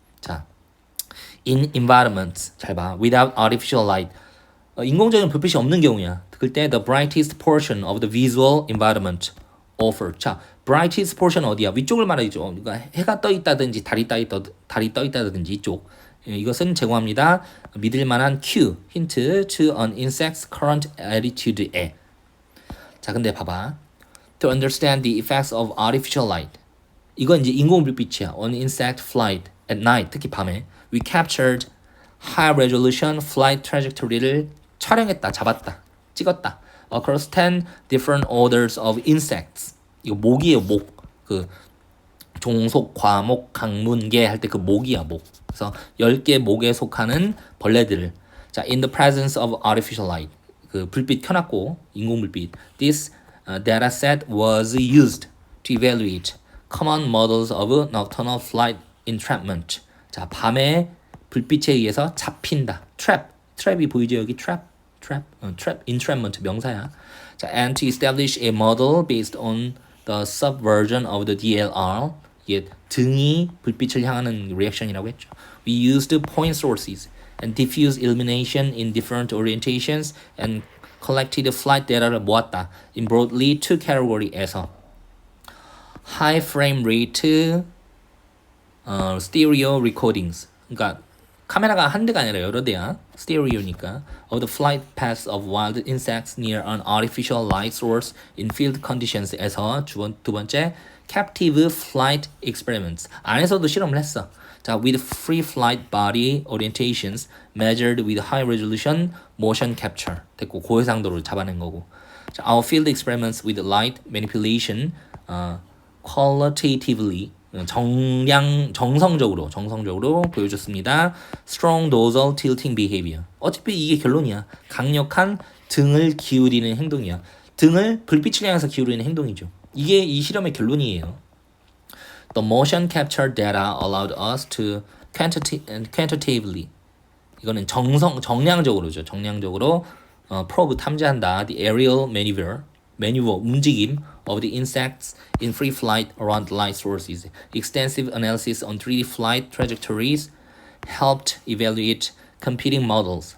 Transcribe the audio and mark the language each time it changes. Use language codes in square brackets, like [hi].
[ko] 자, [en] in environments [ko] 잘 봐. [en] without artificial light [ko] 인공적인 불빛이 없는 경우야. 그때 [en] the brightest portion of the visual environment offer. [ko] 자, brightest portion 어디야? 위쪽을 말하죠. 그러니까 해가 떠 있다든지 달이 떠 있다든지 이쪽. 이것은 제공합니다. 믿을 만한 [en] cue, 힌트 to an insect's current attitude에. [ko] 자, 근데 봐봐. [en] To understand the effects of artificial light. [ko] 이건 이제 인공 불빛이야. [en] On insect flight at night, [ko] 특히 밤에. [en] We captured high resolution flight trajectory를 [ko] 촬영했다, 잡았다, 찍었다. [en] Across 10 different orders of insects. [ko] 이거 목이에요, 목. 그 종속, 과목, 강문계 할 때 그 목이야, 목. 그래서 10개 목에 속하는 벌레들을. [en] 자, in the presence of artificial light. [ko] 그 불빛 켜놨고, 인공 불빛. [en] This data set was used to evaluate common models of nocturnal flight entrapment. [ko] 자, 밤에 불빛에 의해서 잡힌다. trap이 보이죠 여기 trap, entrapment 명사야. [en] 자, and to establish a model based on the subversion of the DLR. [ko] 이게 등이 불빛을 향하는 리액션이라고 했죠. [en] We used point sources and diffuse illumination in different orientations and collected flight data를 [ko] 모았다. [en] In broadly two category에서 high frame rate stereo recordings. [ko] 그러니까 카메라가 한 대가 아니라 여러 대야. 스테레오니까. [en] Of the flight paths of wild insects near an artificial light source in field conditions [ko] 에서 두 번째 [en] captive flight experiments. [ko] 안에서도 실험을 했어. [en] 자, with free flight body orientations measured with high resolution motion capture. [ko] 됐고 고해상도를 잡아낸 거고. [en] 자, our field experiments with light manipulation qualitatively [ko] 정성적으로 보여줬습니다. [en] Strong dorsal tilting behavior. [ko] 어차피 이게 결론이야. 강력한 등을 기울이는 행동이야. 등을 불빛을 향해서 기울이는 행동이죠. 이게 이 실험의 결론이에요. [en] The motion capture data allowed us to quantitatively [ko] 이거는 정량적으로죠. 정량적으로 probe 탐지한다. [en] The aerial maneuver [ko] 움직임 [en] of the insects in free flight around light sources. Extensive analysis on 3D flight trajectories helped evaluate competing models.